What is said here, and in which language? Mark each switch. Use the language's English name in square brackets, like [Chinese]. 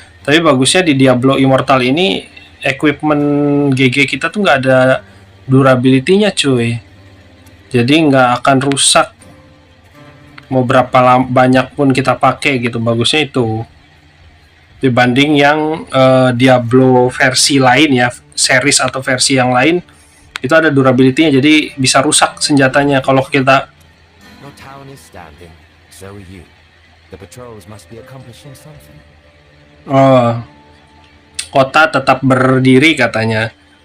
[Indonesian] Tapi bagusnya di Diablo Immortal ini equipment GG kita tuh nggak ada durability-nya cuy, jadi nggak akan rusak mau berapa banyak pun kita pakai gitu. Bagusnya itu dibanding yang Diablo versi lain ya, series atau versi yang lain, itu ada durability-nya, jadi bisa rusak senjatanya kalau kita. [English] Your town is standing, so are you. The patrols must be accomplishing something. [Indonesian] Kota tetap berdiri, katanya.